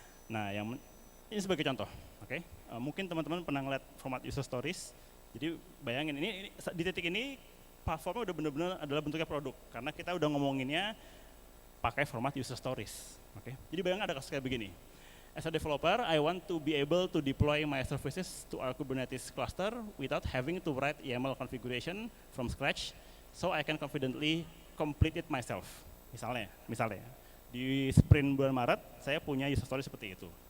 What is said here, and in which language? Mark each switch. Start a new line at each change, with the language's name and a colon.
Indonesian: Nah, ini sebagai contoh, oke. Mungkin teman-teman pernah ngeliat format user stories. Jadi bayangin ini di titik ini platformnya udah benar-benar adalah bentuknya produk karena kita udah ngomonginnya pakai format user stories. Oke. Jadi bayangkan ada kasus kayak begini.
English: As a developer, I want to be able to deploy my services to our Kubernetes cluster without having to write YAML configuration from scratch, so I can confidently complete it myself.
Indonesian: Misalnya, di sprint bulan Maret, saya punya user story seperti itu.